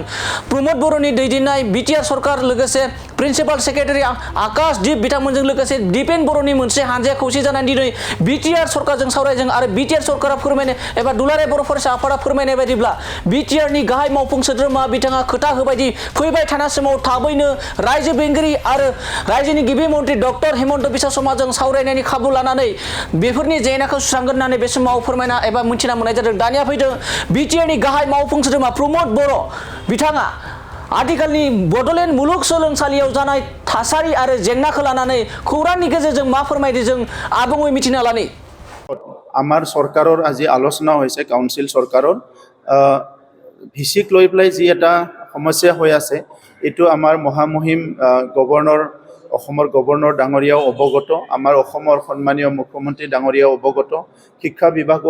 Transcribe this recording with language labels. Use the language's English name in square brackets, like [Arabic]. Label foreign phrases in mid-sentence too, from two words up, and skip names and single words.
[Bodo] प्रमद बर'नि दैदेननाय बिटिआर सरकार लोगोसे [English] principal secretary [Bodo] आकाशदीप बिथांमोनजों लोगोसे दिपेन बर'नि मोनसे हानजाया खौसे जानानै दिनै बिटिआर सरकारजों सावरायदों आरो बिटिआर सरकारा फोरमायनाय एबा दुलाराय बर' फरायसा आफादा फोरमायनाय बायदिब्ला बिटिआरनि गाहाय मावफुं सोद्रोमा बिथाङा खोथा होबायदि फैबाय थानाय समाव थाबैनो रायजो बेंगिरि आरो रायजोनि गिबि मन्त्रि डक्टर हिमन्त बिश्व शर्माजों सावरायनायनि खाबु लानानै बेफोरनि जेंनाखौ सुस्रांगोन होननानै बे समाव फोरमायना एबा मिथिना मोननाय जादों। दानिया फैदों बिटिआरनि गाहाय मावफुं सोद्रोमा प्रमद बर' बिथाङा आथिखालनि बड'लेण्ड मुलुगसोलोंसालियाव जानाय थासारि आरो जेंनाखौ लानानै खौरांनि गेजेरजों मा फोरमायदि जों आबुङै मिथिना लानि। [Assamese] আমাৰ চৰকাৰৰ আজি আলোচনা হৈছে কাউন্সিল চৰকাৰৰ ভিচিক লৈ পেলাই যি এটা সমস্যা হৈ আছে এইটো আমাৰ মহামহিম গভৰ্ণৰ অসমৰ গভৰ্ণৰ ডাঙৰীয়াও অৱগত আমাৰ অসমৰ সন্মানীয় মুখ্যমন্ত্ৰী ডাঙৰীয়াও অৱগত শিক্ষা বিভাগো